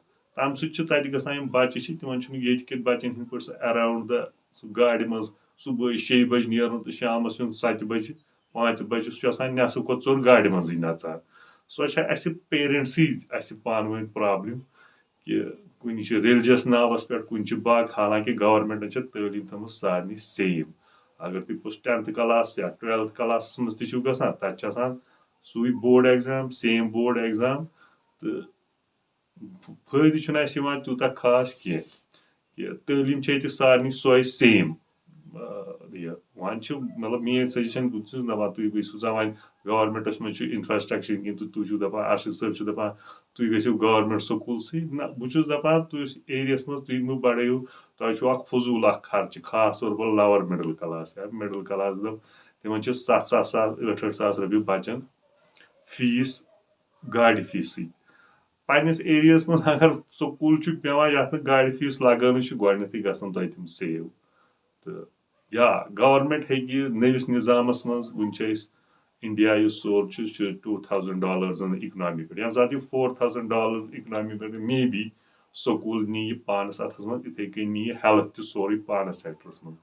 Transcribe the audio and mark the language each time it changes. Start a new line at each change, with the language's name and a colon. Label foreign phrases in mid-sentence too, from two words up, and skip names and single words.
Kashmiri: تَمہِ سۭتۍ چھِ تَتہِ گژھان یِم بَچہِ چھِ تِمن چھُنہٕ ییٚتہِ کٮ۪ن بَچَن ہِنٛدۍ پٲٹھۍ سُہ ایراوُنٛڈ دَ سُہ گاڑِ منٛز صُبحٲے 6 بَجہِ نیرُن تہٕ شامَس یُن 7 بَجہِ 5 بَجہِ سُہ چھُ آسان نٮ۪صف کھۄتہٕ ژوٚر گاڑِ منٛزٕے نَژان. سۄ چھےٚ اَسہِ پیرنٛٹسٕے اَسہِ پانہٕ ؤنۍ پرٛابلِم کہِ کُنہِ چھِ ریلِجَس ناوَس پٮ۪ٹھ کُنہِ چھِ باقٕے حالانکہِ گورمینٹَن چھِ تعلیٖم تھٲومٕژ سارنٕے سیم. اگر تُہۍ پوٚتُس 10th کلاس یا 12th کلاسَس منٛز تہِ چھُو گژھان تَتہِ چھِ آسان سُے
English: board exam
Kashmiri: سیم
English: board exam
Kashmiri: تہٕ فٲیدٕ چھُنہٕ اَسہِ یِوان تیوٗتاہ خاص کینٛہہ کہِ تعلیٖم چھِ ییٚتہِ سارنٕے سۄے سیم. یہِ وۄنۍ چھُ مطلب میٲنۍ سجشن بہٕ چھُس دَپان تُہۍ گٔژھِو سا وۄنۍ گورمینٹَس منٛز چھُ اِنفراسٹرکچر کینٛہہ تہٕ تُہۍ چھِو دَپان ارشد صٲب چھُ دَپان تُہۍ گٔژھِو گورمینٹ سکوٗلسٕے نہ بہٕ چھُس دَپان تُہۍ ایریاہَس منٛز تُہۍ مہٕ بَڑٲیِو تۄہہِ چھُ اکھ فضوٗل اکھ خرچہِ خاص طور پر
English: lower middle class
Kashmiri: یا
English: middle class
Kashmiri: دَپ تِمن چھِ 7-7 ساس 8-8 ساس رۄپیہِ بَچن فیٖس گاڑِ فیٖسٕے. پنٛنِس ایریاہَس منٛز اگر سکوٗل چھُ پیٚوان یَتھ نہٕ گاڑِ فیٖس لگٲنٕے چھُ گۄڈنیٚتھٕے گژھن تۄہہِ تِم سیو. تہٕ یا گورمینٹ ہیٚکہِ نٔوِس نِظامَس منٛز وٕنہِ چھِ أسۍ اِنڈیا یُس سون چھُ سُہ چھُ $2,000 اِکنامی پٮ۪ٹھ ییٚمہِ ساتہٕ یہِ $4,000 اِکنامی پٮ۪ٹھ مے بی سکوٗل نی یہِ پانَس اَتھَس منٛز یِتھٕے کٔنۍ نی یہِ ہیلٕتھ تہِ سورُے پانَس سیکٹرس منٛز.